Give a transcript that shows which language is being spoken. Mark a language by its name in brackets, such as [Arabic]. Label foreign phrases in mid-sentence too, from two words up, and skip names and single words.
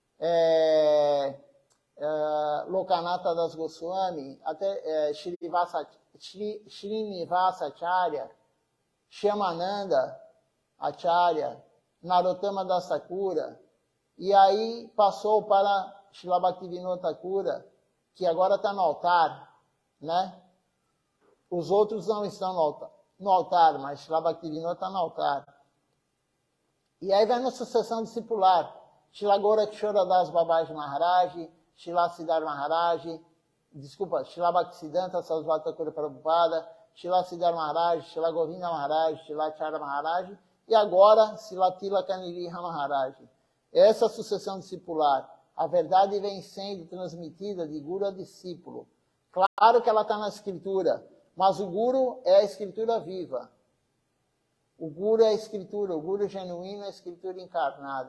[Portuguese] Lokanatha Das Goswami, até Srinivasa Acharya, Shyamananda Acharya, Narottama Das Thakura, e aí passou para Srila Bhaktivinoda Thakura, que agora está no altar, né? Os outros não estão no altar, mas Srila Bhaktivinoda está no altar. E aí vai na sucessão discipular. Srila Gorakshora Das Babaji Maharaj, Srila Siddhar Maharaj, Srila Bhaktisiddhanta Sarasvati Thakura Prabhupada, Srila Siddhar Maharaj, Srila Govinda Maharaj, Srila Acharya Maharaj, e agora Srila Tilaka Niriha Maharaj. Essa sucessão discipular. A verdade vem sendo transmitida de guru a discípulo. Claro que ela está na escritura, mas o guru é a escritura viva. O guru é a escritura, o guru genuíno é a escritura encarnada.